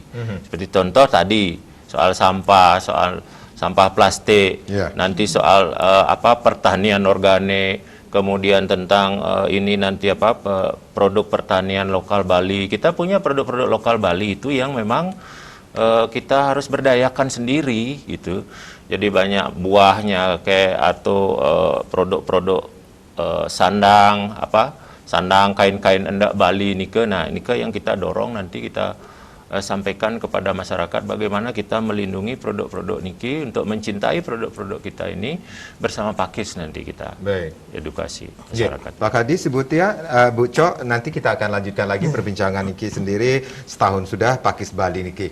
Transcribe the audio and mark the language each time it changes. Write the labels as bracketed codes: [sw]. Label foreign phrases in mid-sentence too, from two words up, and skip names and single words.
[id] Seperti contoh tadi, soal sampah plastik, nanti soal pertanian organik, kemudian tentang ini nanti produk pertanian lokal Bali. Kita punya produk-produk lokal Bali itu yang memang kita harus berdayakan sendiri gitu. Jadi banyak buahnya atau produk-produk sandang kain-kain endak Bali nike. Nah, nike yang kita dorong nanti kita sampaikan kepada masyarakat bagaimana kita melindungi produk-produk niki untuk mencintai produk-produk kita ini bersama Pakis nanti kita edukasi masyarakat. Pak Kadis, Bu Tia, Bu Cok, nanti kita akan lanjutkan lagi perbincangan niki sendiri setahun sudah Pakis Bali niki.